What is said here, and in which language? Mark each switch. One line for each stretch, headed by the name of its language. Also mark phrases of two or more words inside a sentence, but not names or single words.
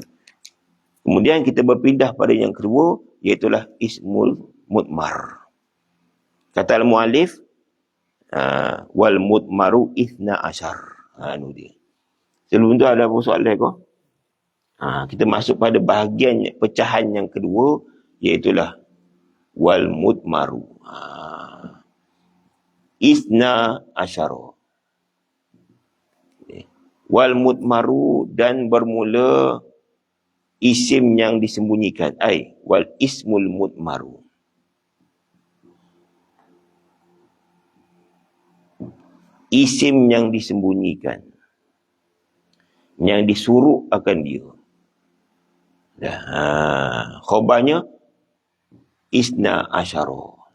Malay: Kemudian kita berpindah pada yang kedua, iaitulah
Arabic: اسم المضمر.
Malay: Kata al-mu'alif,
Arabic: والمضمر اثنا عشر.
Malay: Itu dia. Sebelum tu ada apa soalan kau? Kita masuk pada bahagian pecahan yang kedua, iaitulah
Arabic: والمضمر. اثنا عشر. والمضمر,
Malay: dan bermula isim yang disembunyikan.
Arabic: والاسم المضمر.
Malay: Isim yang disembunyikan, yang disuruh akan dia. Khobarnya
Arabic: اثنا عشر.